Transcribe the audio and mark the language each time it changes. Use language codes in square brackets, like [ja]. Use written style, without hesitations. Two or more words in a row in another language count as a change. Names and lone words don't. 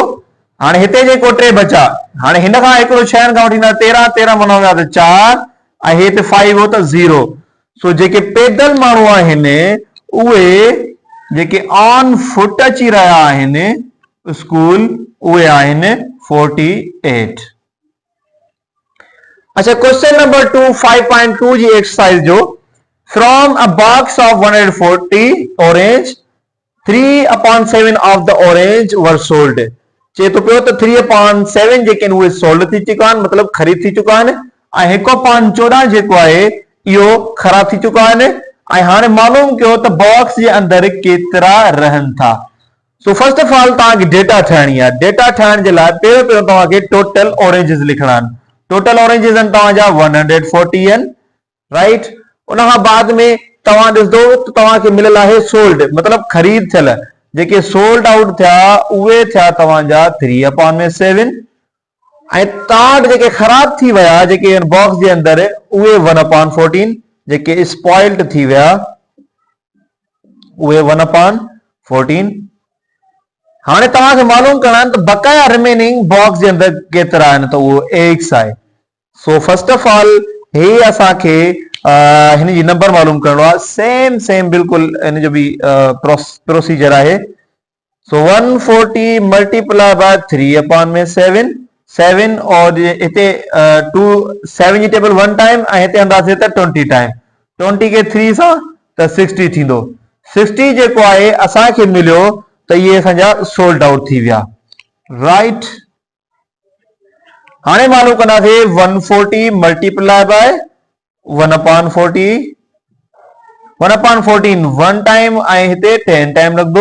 [sd] हाणे हिते जेको 3 बचा हाणे हिन खां हिकिड़ो 6 खां वठी ईंदा 13 13 मां विया त 4 ऐं हिते 5 हो त 0। सो जेके पैदल माण्हू आहिनि उहे जेके [en] on foot [sd] अची रहिया आहिनि स्कूल उहे आहिनि 48। अच्छा [en] question number [sd] 2 5.2 जी एक्सरसाइज जो [en] from a box of 140 orange 3/7 of the orange were sold [sd] चे तो पियो त 3/7 जेके उहे सोल्ड थी चुका आहिनि मतिलबु ख़रीद थी चुका आहिनि ऐं 1/14 जेको आहे इहो ख़राब थी चुका आहिनि ऐं हाणे मालूम कयो त बॉक्स जे अंदरि केतिरा रहनि था। सो [en] first of all [sd] तव्हांखे डेटा ठाहिणी आहे। डेटा ठाहिण जे लाइ पहिरियों तव्हांखे [en] total oranges [sd] लिखणा आहिनि। [en] total oranges [sd] आहिनि तव्हांजा 140 आहिनि राइट। उन खां बाद में तव्हां ॾिसंदो त तव्हांखे मिलियल आहे सोल्ड मतिलबु ख़रीद थियल जेके [en] sold out [sd] थिया उहे थिया तव्हांजा 3/7 ऐं तव्हां वटि जेके ख़राब थी विया जेके बॉक्स जे अंदरि उहे 1/14 जेके स्पॉइल्ड थी विया उहे 1/14। हाणे तव्हांखे मालूम करणा आहिनि त बकाया [en] remaining box [sd] जे अंदरि केतिरा आहिनि त उहो x आहे। सो [en] first of all [sd] हे असांखे हिन जी नंबर मालूम करणो आहे। सेम बिल्कुलु हिन जो बि प्रोसीजर आहे। सो 140 [en] multiply by [sd] 3/7 7 और हिते 7 जी टेबल 1 टाइम ऐं हिते अंदाज़े त 20 टाइम 20 खे 3 सां त 60 थींदो। 60 जेको आहे असांखे मिलियो त इहे असांजा [en] sold out [sd] थी विया राइट। हाणे मालूम कंदासीं 140 [en] multiply by [sd] 1/14 1/14 1 टाइम ऐं हिते 10 टाइम लॻंदो।